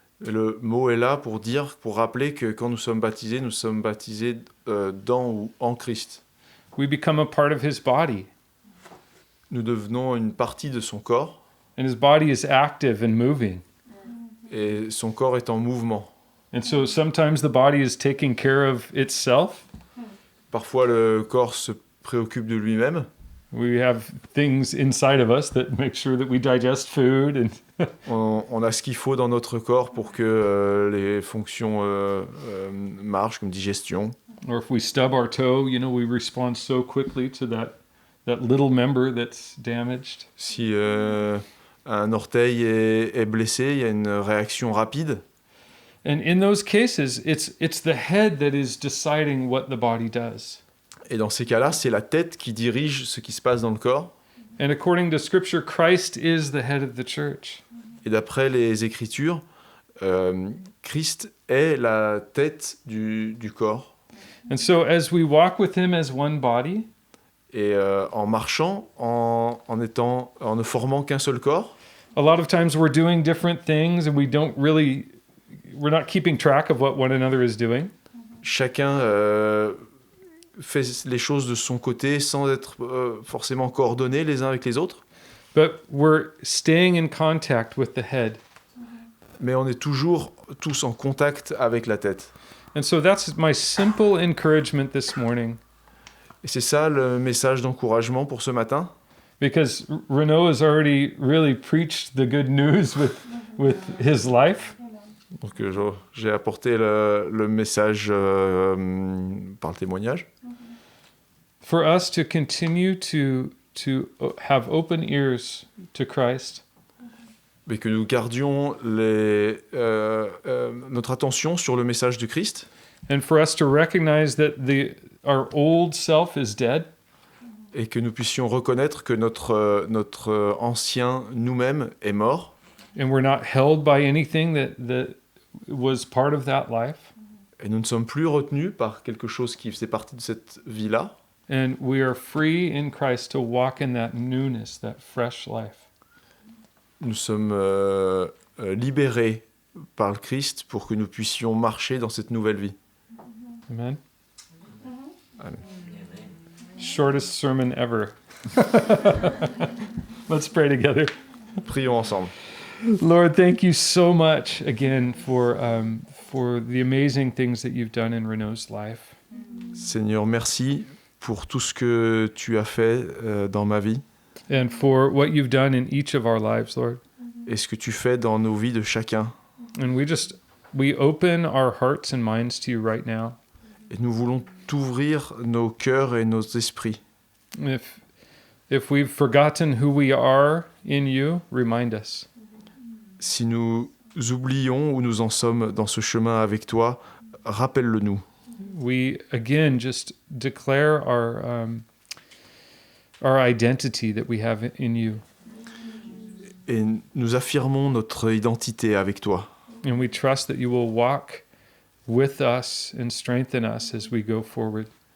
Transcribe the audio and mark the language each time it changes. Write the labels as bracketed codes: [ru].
[fr] Et le mot est là pour rappeler que quand nous sommes baptisés dans ou en Christ. [en] We become a part of his body, [fr] Nous devenons une partie de son corps, [en] and his body is active and moving. [fr] et son corps est en mouvement. [en] And so sometimes the body is taking care of itself. [fr] Parfois le corps se préoccupe de lui-même. [en] We have things inside of us that make sure that we digest food, and [fr] On a ce qu'il faut dans notre corps pour que les fonctions marchent, comme digestion. [en] or if we stub our toe, we respond so quickly to that little member that's damaged. [fr] Si un orteil est blessé, il y a une réaction rapide. [en] And in those cases, it's the head that is deciding what the body does. [fr] Et dans ces cas-là, c'est la tête qui dirige ce qui se passe dans le corps. [en] And according to Scripture, Christ is the head of the church. [fr] Et d'après les Écritures, Christ est la tête du corps. [en] And so as we walk with him as one body, [fr] Et en marchant, en ne formant qu'un seul corps, [en] a lot of times we're doing different things and we're not keeping track of what one another is doing. [fr] chacun fait les choses de son côté sans être forcément coordonnés les uns avec les autres. [en] But we're staying in contact with the head. [fr] Mais on est toujours tous en contact avec la tête. [en] And so that's my simple encouragement this morning. [fr] Et c'est ça le message d'encouragement pour ce matin. [en] Because Renaud has already really preached the good news with his life. [fr] Donc j'ai apporté le message par le témoignage. [en] For us to continue to have open ears to Christ. [fr] Mais que nous gardions notre attention sur le message du Christ. [en] And for us to recognize that our old self is dead. [fr] Et que nous puissions reconnaître que notre ancien nous-mêmes est mort. [en] And we're not held by anything that was part of that life. [fr] Et nous ne sommes plus retenus par quelque chose qui faisait partie de cette vie-là. [en] And we are free in Christ to walk in that newness, that fresh life. [fr] Nous sommes libérés par le Christ pour que nous puissions marcher dans cette nouvelle vie. [en] Amen. [fr] Amen. [en] Shortest sermon ever. Let's pray together. [fr] Prions ensemble. [en] Lord, thank you so much again for the amazing things that you've done in Renault's life. [fr] Seigneur, merci pour tout ce que tu as fait dans ma vie [en] And for what you've done in each of our lives, Lord. [fr] et ce que tu fais dans nos vies de chacun. [en] And we open our hearts and minds to you right now. [fr] Et nous voulons t'ouvrir nos cœurs et nos esprits. [en] If we've forgotten who we are in you, remind us. [fr] Si nous oublions où nous en sommes dans ce chemin avec toi, rappelle-le nous. [en] We again just declare our identity that we have in you. [fr] Et nous affirmons notre identité avec toi. [en] And we trust that you will walk with us and strengthen us as we go forward.